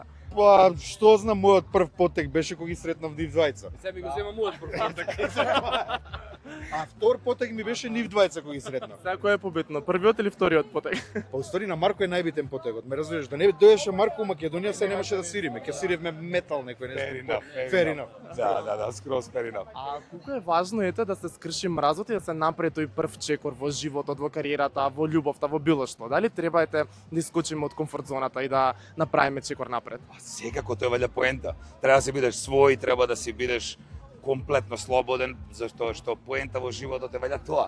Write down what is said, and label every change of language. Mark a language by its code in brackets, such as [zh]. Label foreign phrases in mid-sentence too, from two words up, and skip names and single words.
[mk] Па, што знам, мојот прв потек беше кога ги сретнав нив двајца. Сега ми го зема мојот прв потек. А втор потек ми беше нив двајца кога ги сретнав. Сега кој е побитно, првиот или вториот потек? Па уствари на Марко е најбитен потекот. Ме разбираш, да не доеше Марко у Македонија, се немаше да свириме. Ќе свиривме метал некој нешто. [en] Fair enough. [mk] Да, скроз [en] fair enough. [mk] А колку е важно да се скрши мразот и да се направи тој прв чекор во животот, во кариерата, во љубовта, во било што? Дали треба да искочиме од комфорт зоната и да направиме чекор напред? Секако тоа валја поента. Треба да си бидеш свој, треба да си бидеш комплетно слободен, зашто што поента во животот е валја тоа.